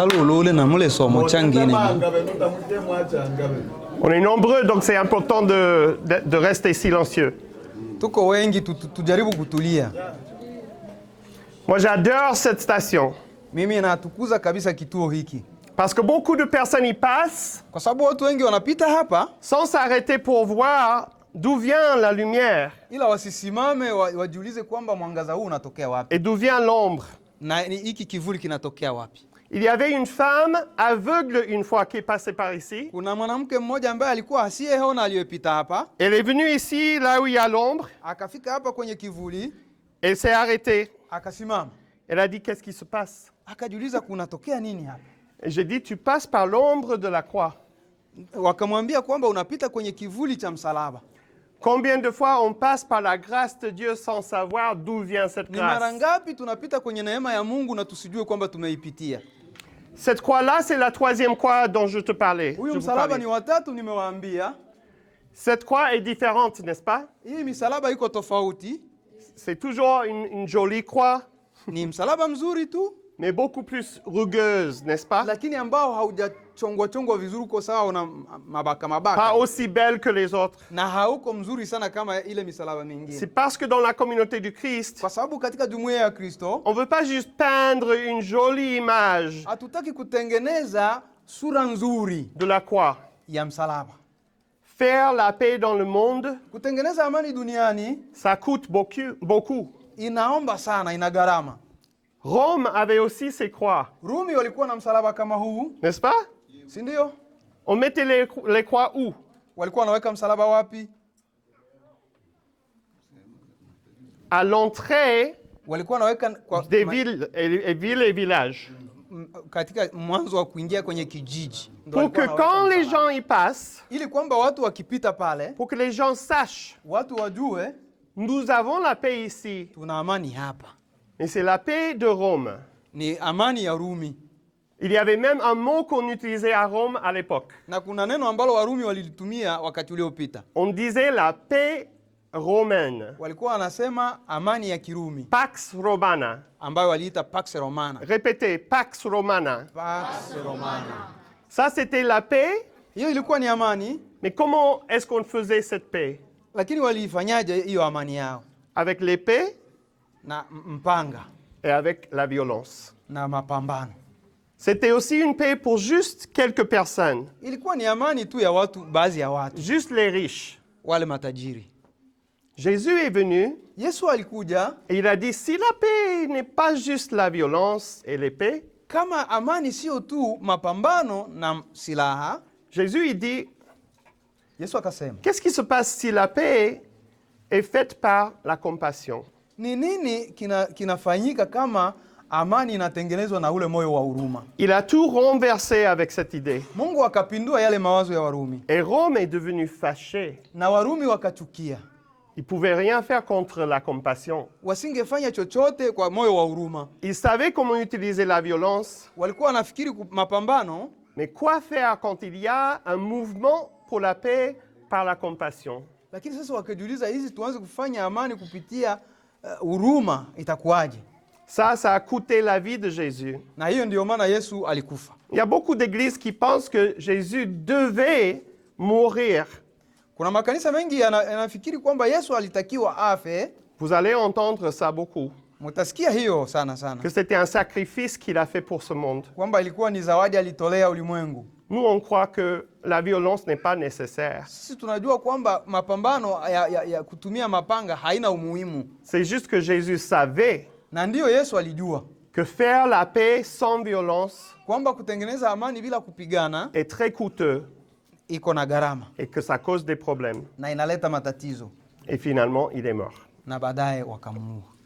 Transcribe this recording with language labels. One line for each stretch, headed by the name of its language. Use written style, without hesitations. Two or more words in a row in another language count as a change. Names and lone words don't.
Swahili: ulule na mule somo changine.
French: On est nombreux, donc c'est important de rester silencieux.
Swahili: Tuko wengi tujaribu kutulia.
French: Moi, j'adore cette station.
Swahili: Mimi natukuza kabisa kituo hiki.
French: Parce que beaucoup de personnes y passent
Swahili: Kwa sababu watu wengi wanapita hapa
French: sans s'arrêter pour voir d'où vient la lumière
Swahili: ila wasisimame wajiulize kwamba mwangaza huu unatokea wapi.
French: et d'où vient l'ombre.
Swahili: Na hiki kivuli kinatokea wapi?
French: Il y avait une femme aveugle une fois qui est passée par ici.
Swahili: Kuna mwanamke mmoja ambaye alikuwa asiyeona aliyepita hapa.
French: Elle est venue ici, là où il y a l'ombre.
Swahili: Akafika hapa kwenye kivuli,
French: Elle s'est arrêtée.
Swahili: akasimama.
French: Elle a dit, qu'est-ce qui se passe?
Swahili: Akajiuliza kunatokea nini hapa?
French: Et j'ai dit, tu passes par l'ombre de la croix.
Swahili: Wakamwambia kwamba unapita kwenye kivuli cha msalaba.
French: Combien de fois on passe par la grâce de Dieu sans savoir d'où vient cette
Swahili: Ni mara
French: grâce?
Swahili: ngapi tunapita kwenye neema ya Mungu na tusijue kwamba tumeipitia?
French: Cette croix-là, c'est la troisième croix dont je te parlais.
Swahili: Huyu
French: Je vous
Swahili: msalaba
French: parlais.
Swahili: ni watatu nimewaambia.
French: Cette croix est différente, n'est-ce pas?
Swahili: Hii misalaba iko tofauti.
French: C'est toujours une jolie croix,
Swahili: Ni msalaba mzuri tu,
French: mais beaucoup plus rugueuse, n'est-ce pas?
Swahili: lakini ambao haujachongwa vizuri, uko sawa, una mabaka
French: Pas
Swahili: mabaka
French: aussi belle que les autres.
Swahili: na hauko mzuri sana kama ile misalaba mingine.
French: C'est parce que dans la communauté du Christ,
Swahili: Kwa sababu katika jumuiya ya Kristo
French: on ne veut pas juste peindre une jolie image
Swahili: hatutaki kutengeneza sura nzuri
French: de la croix.
Swahili: ya msalaba.
French: Faire la paix dans le monde,
Swahili: Kutengeneza amani duniani
French: ça coûte beaucoup.
Swahili: inaomba sana, ina gharama.
French: Rome avait aussi ses croix,
Swahili: Rumi walikuwa na msalaba kama huu,
French: n'est-ce pas?
Swahili: si ndio?
French: On mettait les croix où?
Swahili: Walikuwa wanaweka msalaba wapi?
French: À l'entrée
Swahili: Walikuwa wanaweka
French: des villes et villages.
Swahili: katika mwanzo wa kuingia kwenye kijiji. Ndio
French: Pour que
Swahili: walikuwa
French: quand
Swahili: wanaweka
French: les
Swahili: msalaba.
French: gens y passent,
Swahili: Ili kwamba watu wakipita pale,
French: pour que les gens sachent,
Swahili: watu wajue
French: nous avons la paix ici.
Swahili: tuna amani hapa.
French: Et c'est la paix de Rome.
Swahili: Ni amani ya Rumi.
French: Il y avait même un mot qu'on utilisait à Rome à l'époque.
Swahili: Na kuna neno ambalo Warumi walilitumia wakati uliopita.
French: On disait la paix romaine,
Swahili: Walikuwa wanasema amani ya Kirumi Pax Romana. ambayo waliita Pax Romana.
French: Répétez, Pax Romana. Pax Romana. Ça, c'était la paix.
Swahili: Hiyo ilikuwa ni amani,
French: Mais comment est-ce qu'on faisait cette paix?
Swahili: lakini waliifanyaje hiyo amani yao?
French: Avec l'épée
Swahili: Na mpanga
French: et avec la violence.
Swahili: na mapambano.
French: C'était aussi une paix pour juste quelques personnes,
Swahili: Ilikuwa ni amani tu ya watu, baadhi ya watu,
French: juste les riches.
Swahili: wale matajiri.
French: Jésus est venu
Swahili: Yesu alikuja,
French: et il a dit, si la paix n'est pas juste la violence et l'épée,
Swahili: kama amani sio tu mapambano na silaha.
French: Jésus il dit,
Swahili: Yesu akasema,
French: qu'est-ce qui se passe si la paix est faite par la compassion?
Swahili: ni nini kinafanyika kama amani inatengenezwa na ule moyo wa huruma?
French: Il a tout renversé avec cette idée.
Swahili: Mungu akapindua yale mawazo ya Warumi
French: Et Rome est devenue fâchée.
Swahili: na Warumi wakachukia.
French: Il ne pouvait rien faire contre la compassion.
Swahili: Wasingefanya chochote kwa moyo wa huruma.
French: Il savait comment utiliser la violence,
Swahili: Walikuwa wanafikiri mapambano,
French: mais quoi faire quand il y a un mouvement pour la paix par la compassion?
Swahili: lakini sasa wakajiuliza, hizi tuanze kufanya amani kupitia huruma itakuwaje?
French: Ça a coûté la vie de Jésus.
Swahili: Na hiyo ndio maana Yesu alikufa.
French: Il y a beaucoup d'églises qui pensent que Jésus devait mourir.
Swahili: Kuna makanisa mengi yanafikiri kwamba Yesu alitakiwa afe.
French: Vous allez entendre ça beaucoup.
Swahili: Mutasikia hiyo sana sana,
French: Que c'était un sacrifice qu'il a fait pour ce monde.
Swahili: kwamba ilikuwa ni zawadi alitolea ulimwengu.
French: Nous, on croit que la violence n'est pas nécessaire.
Swahili: Sisi tunajua kwamba mapambano ya kutumia mapanga haina umuhimu,
French: C'est juste que Jésus savait
Swahili: na ndiyo Yesu alijua
French: que faire la paix sans violence
Swahili: kwamba kutengeneza amani bila kupigana
French: est très coûteux
Swahili: iko na gharama
French: et que ça cause des problèmes.
Swahili: na inaleta matatizo,
French: Et finalement, il est mort.
Swahili: na baadaye wakamuua.